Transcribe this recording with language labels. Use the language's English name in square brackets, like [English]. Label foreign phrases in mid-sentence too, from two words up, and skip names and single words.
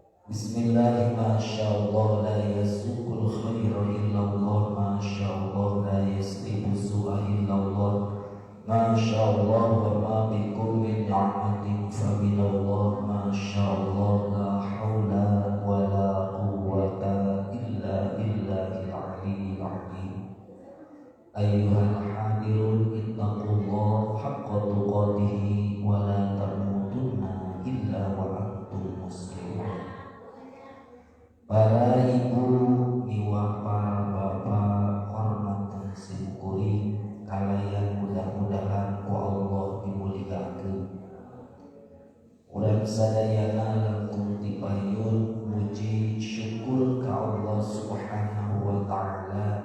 [Arabic] بسم الله ما شاء الله لا يسوق الخير إلا الله ما شاء الله لا يصرف السوء إلا الله ما شاء الله وما بكم من نعمة فمن الله ما شاء الله لا حول ولا قوة إلا بالله العلي العظيم. أيها الحاضرون اتقوا الله حق تقاته ولا تموتن إلا وأنتم مسلمون. [Sundanese] Para ibu, iwa, para bapak, hormatan simkuring kalayan mudah-mudahan ku Allah dimuliakeun. Urang sadayana langkung dipayun muji syukur ka Allah [Arabic] سبحانه وتعالى.